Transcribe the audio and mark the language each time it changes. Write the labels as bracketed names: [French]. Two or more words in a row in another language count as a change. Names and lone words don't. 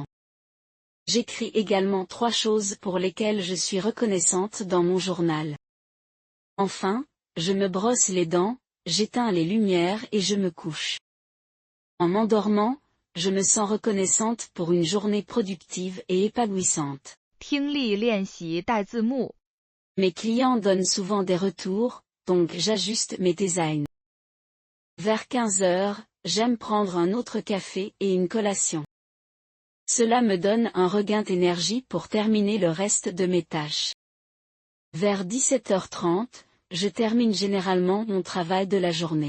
[French] J'écris également 3 choses pour lesquelles je suis reconnaissante dans mon journal. Enfin, je me brosse les dents, j'éteins les lumières et je me couche. En m'endormant, je me sens reconnaissante pour une journée productive et épanouissante. [Chinese] 听力练习带字幕。 [French] Mes clients donnent souvent des retours, donc j'ajuste mes designs. Vers 15 heures, j'aime prendre un autre café et une collation. Cela me donne un regain d'énergie pour terminer le reste de mes tâches. Vers 17h30, je termine généralement mon travail de la journée.